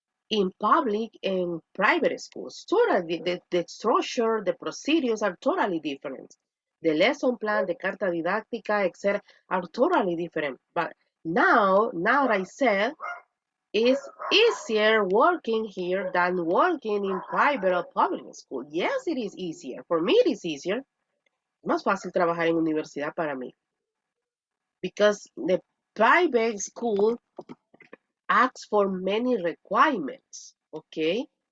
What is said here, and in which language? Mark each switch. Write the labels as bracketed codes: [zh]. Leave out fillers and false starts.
[en] in public and private schools. Totally, the structure, the procedures are totally different. The lesson plan, the carta didáctica, etc., are totally different. But now I said, it's easier working here than working in private or public school. Yes, it is easier. For me, it is easier. [es] Más fácil trabajar en universidad para mí. [en] Because the private school asks for many requirements, okay?